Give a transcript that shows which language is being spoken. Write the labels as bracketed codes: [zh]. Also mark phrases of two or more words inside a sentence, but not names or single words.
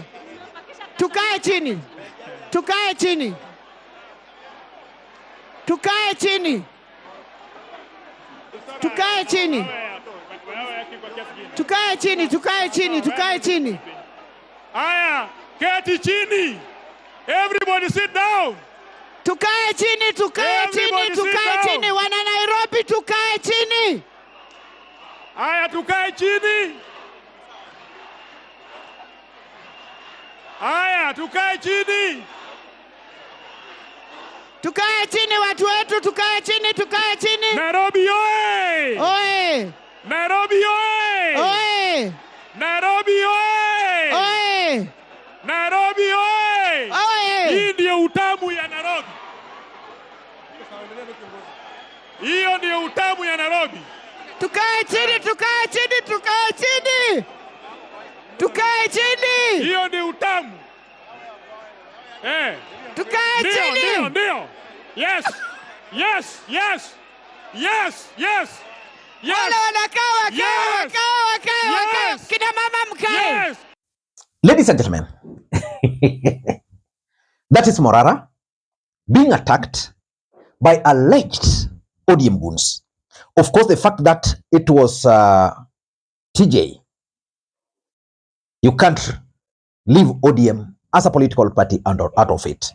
[sw] Tukae chini. Tukae chini. Aya, keti chini. [en] Everybody sit down. [sw] Tukae chini. Wana Nairobi, tukae chini. Aya, tukae chini. Tukae chini watu wetu, tukae chini. Nairobi oye! Oye! Nairobi oye! Oye! Nairobi oye! Oye! Nairobi oye! Oye! Hii ndio utamu ya Nairobi. Hiyo ndio utamu ya Nairobi. Tukae chini. Hiyo ndio utamu. Tukae chini. Ndio. Yes. Wale wanakaa wakae. Kina mama mkae. Yes. [en] Ladies and gentlemen, that is Morara. being attacked by alleged ODM goons. Of course, the fact that it was TJ, you can't leave ODM as a political party out of it.